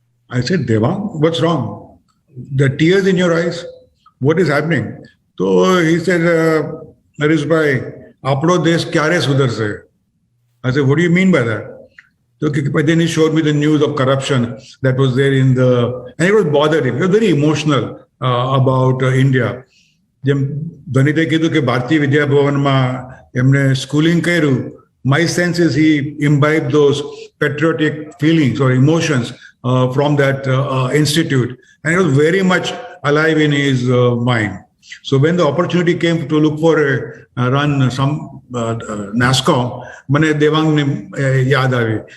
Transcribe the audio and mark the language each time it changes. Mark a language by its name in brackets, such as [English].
[English] I said, Devang, what's wrong? The tears in your eyes? What is happening? So he said, Harish bhai, [Gujarati] apno desh kyare sudharse? [English] I said, what do you mean by that? So then he showed me the news of corruption that was there in the, and it was bothered him. He was very emotional about India. [Gujarati] જેમ ધનિતે કીધું કે ભારતીય વિદ્યા ભવનમાં એમને schooling કર્યું. [English] My sense is he imbibed those patriotic feelings or emotions from that institute, and it was very much alive in his mind. So when the opportunity came to look for a run some NASCOM, [Gujarati] mane Devang ne yaad aavi.